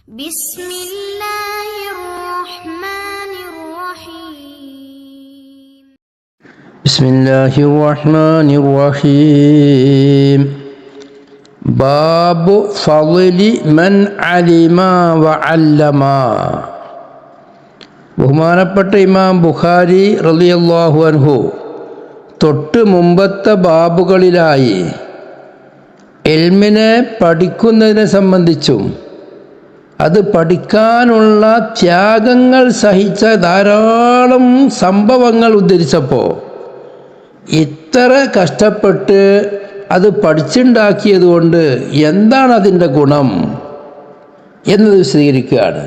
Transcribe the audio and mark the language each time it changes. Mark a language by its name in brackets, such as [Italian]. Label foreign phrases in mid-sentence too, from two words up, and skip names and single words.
[Arabic] بسم الله الرحمن الرحيم بسم الله الرحمن الرحيم باب فضل من علم وعلم. [Malayalam] ബഹുമാനപ്പെട്ട ഇമാം ബുഖാരി [Arabic] رضي الله عنه [Malayalam] തൊട്ട് മുമ്പത്തെ ബാബുകളിലായി ഇൽമിനെ പഠിക്കുന്നതിനെ സംബന്ധിച്ചും അത് പഠിക്കാനുള്ള ത്യാഗങ്ങൾ സഹിച്ച ധാരാളം സംഭവങ്ങൾ ഉദ്ധരിച്ചപ്പോൾ ഇത്ര കഷ്ടപ്പെട്ട് അത് പഠിച്ചുണ്ടാക്കിയത് കൊണ്ട് എന്താണ് അതിൻ്റെ ഗുണം എന്നത് വിശദീകരിക്കുകയാണ്.